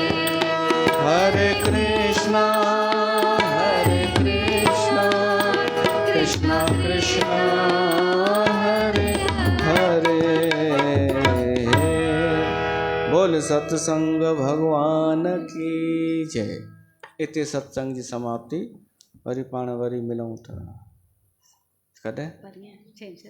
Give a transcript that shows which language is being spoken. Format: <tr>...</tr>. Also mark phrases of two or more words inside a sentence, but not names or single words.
<hi>हरे कृष्णा कृष्णा कृष्णा हरे हरे। बोल सत्संग भगवान की जय।</hi> <sd>इते सत्संग जी समाप्ति। वरी पाण वरी मिलूं था कॾहिं बढ़िया छंछरु।</sd>